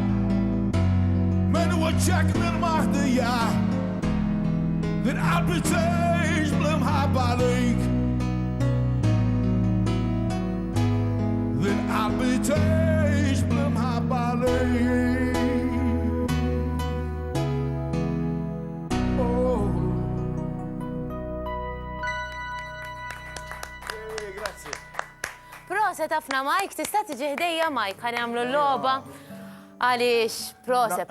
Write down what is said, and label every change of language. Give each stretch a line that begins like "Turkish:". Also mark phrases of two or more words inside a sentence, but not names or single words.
Arabic: من وجهك للمهدية من قلبي تعيش بالمحبة ليك من قلبي تعيش بالمحبة ليك
Maltese: Proset ħafna Mike, tista' tiġi ħdejja Mike, ħanamlu l-logħba għaliex proset.